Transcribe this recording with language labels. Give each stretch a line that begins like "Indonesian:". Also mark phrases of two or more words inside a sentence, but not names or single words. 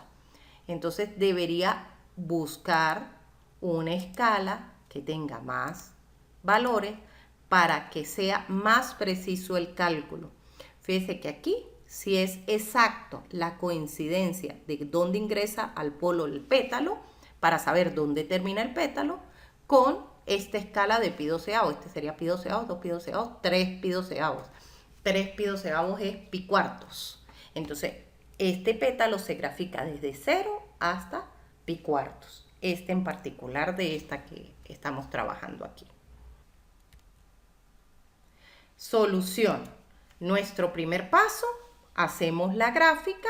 Spanish: Entonces debería buscar una escala que tenga más valores para que sea más preciso el cálculo. Fíjense que aquí si es exacto la coincidencia de dónde ingresa al polo el pétalo, para saber dónde termina el pétalo, con esta escala de pi doceavos. Este sería pi doceavos, 2 pi doceavos, 3 pi doceavos. 3 pi doceavos es pi cuartos. Entonces, este pétalo se grafica desde 0 hasta pi cuartos. Este en particular de esta que estamos trabajando aquí. Solución. Nuestro primer paso, hacemos la gráfica.